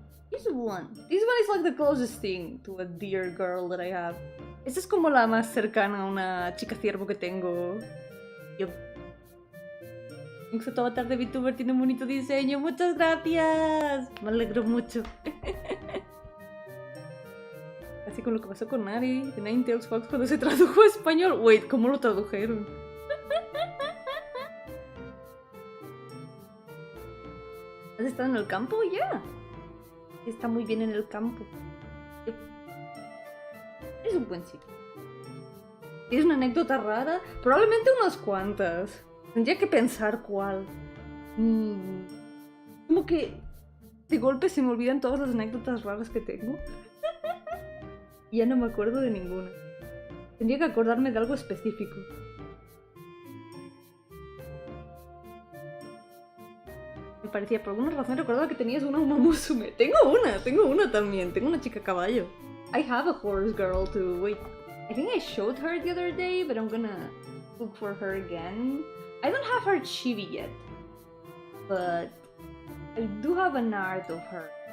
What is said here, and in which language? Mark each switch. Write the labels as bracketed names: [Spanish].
[English] This one is like the closest thing to a dear girl that I have. [Spanish] Esta es como la más cercana a una chica ciervo que tengo. Yo. Tu avatar de VTuber tiene un bonito diseño. Muchas gracias. Me alegro mucho. Así con lo que pasó con Nari de Ninetales Fox cuando se tradujo a español. Wait, ¿cómo lo tradujeron? ¿Has estado en el campo? Ya. Yeah. Está muy bien en el campo. Es un buen sitio. ¿Tienes una anécdota rara? Probablemente unas cuantas. Tendría que pensar cuál. Como que de golpe se me olvidan todas las anécdotas raras que tengo. Y ya no me acuerdo de ninguna. Tendría que acordarme de algo específico. Me parecía, por alguna razón recordaba que tenías una Uma Musume. Tengo una también. Tengo una chica caballo. [English] I have a horse girl too. Wait, I think I showed her the other day, but I'm gonna look for her again. I don't have her chibi yet, but I do have an art of her.